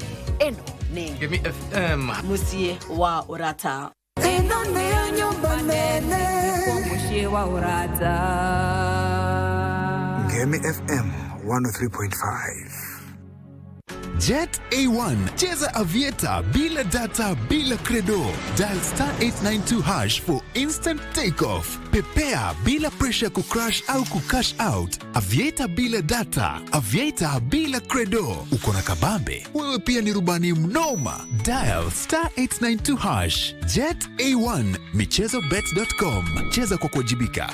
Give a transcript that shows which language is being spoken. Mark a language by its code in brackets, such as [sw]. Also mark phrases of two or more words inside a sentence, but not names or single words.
[ki] Eno ni Ngemi FM, musie wa urata. Eno ni nyumba nene musie wa urata. Ngemi FM 103.5. [sw] Jet A1, cheza avieta bila data bila credo. [en] Dial *892# for instant takeoff. [sw] Pepea bila pressure kucrash au kucash out. Avieta bila data, avieta bila credo. Uko na kabambe, wewe pia ni rubani mnoma. Dial *892#. Jet A1, michezobet.com. Cheza kwa kuwajibika.